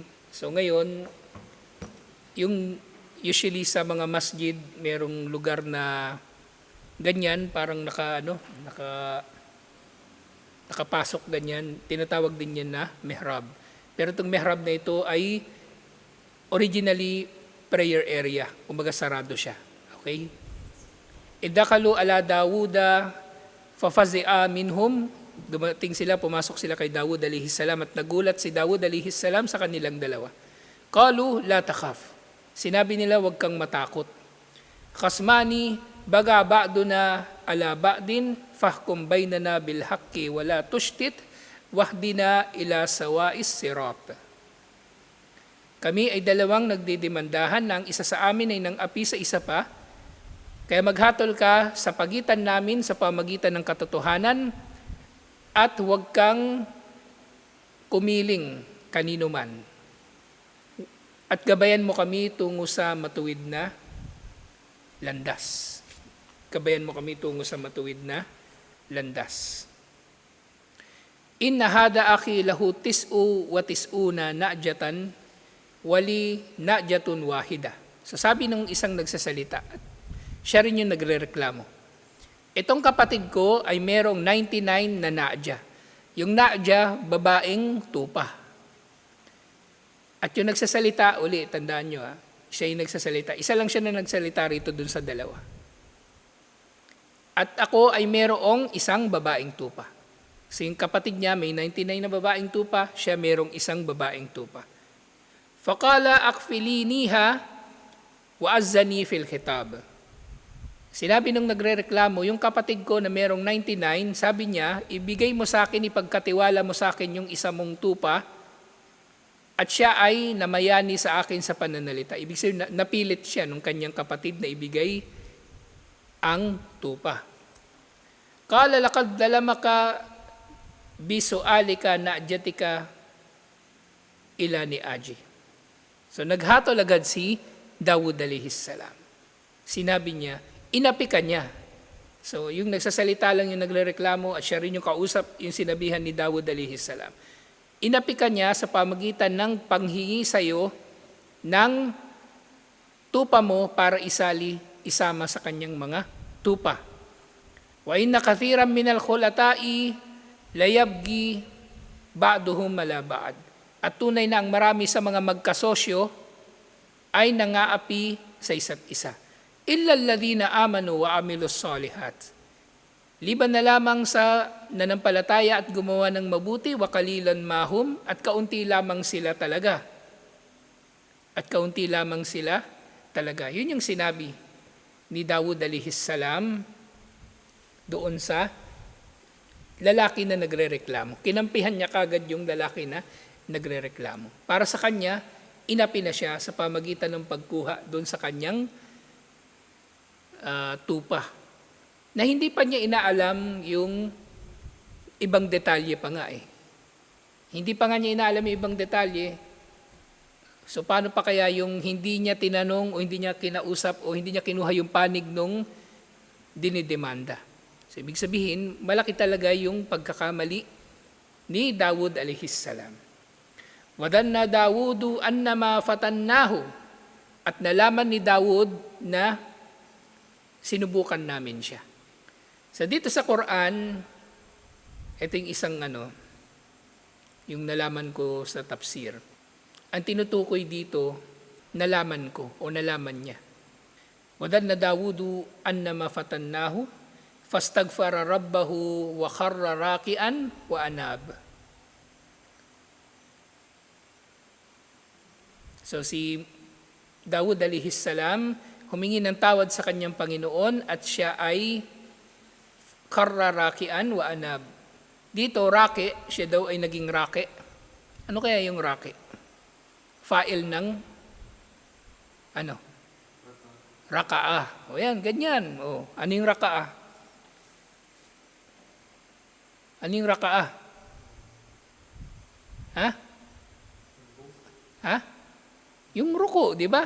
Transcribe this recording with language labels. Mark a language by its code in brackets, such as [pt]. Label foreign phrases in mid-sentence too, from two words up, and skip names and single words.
[tl] So ngayon, yung usually sa mga masjid, merong lugar na ganyan, parang nakapasok ganyan, tinatawag din yan na mihrab. Pero itong mihrab na ito ay originally [en] prayer area. [tl] Kumbaga sarado siya. Okay? [ar] إذ دخلوا على داوود ففزع منهم. [tl] Dumating sila, pumasok sila kay Dawud [ar] عليه السلام [tl] at nagulat si Dawud [ar] عليه السلام [tl] sa kanilang dalawa. [ar] قالوا لا تخف. [tl] Sinabi nila, huwag kang matakot. [ar] خصمان بغى بعضنا على بعض فاحكم بيننا بالحق ولا تشطط واهدنا إلى سواء الصراط. [tl] Kami ay dalawang nagdidemandahan na ang isa sa amin ay nang api sa isa pa, kaya maghatol ka sa pagitan namin sa pamagitan ng katotohanan at huwag kang kumiling kanino man. At gabayan mo kami tungo sa matuwid na landas. Gabayan mo kami tungo sa matuwid na landas. [ar] إن هذا أخي له تسع وتسعون نعجة ولي نعجة واحدة. [tl] So sabi ng isang nagsasalita, siya rin yung nagrereklamo. Itong kapatid ko ay merong 99 na na'ja. Yung na'ja, babaeng tupa. At yung nagsasalita, uli, tandaan nyo siya yung nagsasalita. Isa lang siya na nagsalita rito dun sa dalawa. At ako ay merong isang babaeng tupa. So yung kapatid niya may 99 na babaeng tupa, siya merong isang babaeng tupa. [ar] فقال أكفلنيها وعزني في الخطاب. [tl] Sinabi nung nagrereklamo, yung kapatid ko na merong 99, sabi niya, ibigay mo sa akin, ipagkatiwala mo sa akin yung isa mong tupa, at siya ay namayani sa akin sa pananalita. Ibig sabihin, napilit siya nung kanyang kapatid na ibigay ang tupa. [ar] قال لقد ظلمك بسؤال نعجتك إلى نعاجه. [tl] So naghatol agad si Dawud [ar] عليه السلام. [tl] Sinabi niya, inapi ka niya. So yung nagsasalita lang yung nagrereklamo at siya rin yung kausap, yung sinabihan ni Dawud [ar] عليه السلام. [tl] Inapi ka niya sa pamagitan ng panghingi sa iyo ng tupa mo para isama sa kanyang mga tupa. [ar] وإن كثيرا من الخلطاء ليبغي بعضهم على بعض. [tl] At tunay na ang marami sa mga magkasosyo ay nangaapi sa isa't isa. [ar] إلا الذين آمنوا وعملوا الصالحات. [tl] Liban na lamang sa nanampalataya at gumawa ng mabuti, [ar] وقليل ما هم, [tl] at kaunti lamang sila talaga. At kaunti lamang sila talaga. Yun yung sinabi ni Dawud [ar] عليه السلام [tl] doon sa lalaki na nagrereklamo. Kinampihan niya kagad yung lalaki na nagrereklamo. Para sa kanya, inapi na siya sa pamagitan ng pagkuha doon sa kanyang tupa. Na hindi pa niya inaalam yung ibang detalye pa nga eh. Hindi pa nga niya inaalam yung ibang detalye. So paano pa kaya yung hindi niya tinanong o hindi niya kinausap o hindi niya kinuha yung panig nung dinidemanda. So ibig sabihin, malaki talaga yung pagkakamali ni Dawud [ar] عليه السلام. وظن داوود أنما فتناه, [tl] at nalaman ni Dawud na sinubukan namin siya. So dito sa Quran, ito yung isang yung nalaman ko sa tafsir. Ang tinutukoy dito, nalaman ko o nalaman niya. [ar] وظن داوود أنما فتناه، فاستغفر ربه وخر راكعا وأناب. [tl] So si Dawud [ar] عليه السلام, [tl] humingi ng tawad sa kanyang Panginoon at siya ay [ar] خر راكعا وأناب. [tl] Dito, raki, siya daw ay naging raki. Ano kaya yung raki? Fa'il ng raka'ah. O yan, ganyan. O, ano yung raka'ah? Ano yung raka'ah? Ha? Yung ruko, di ba?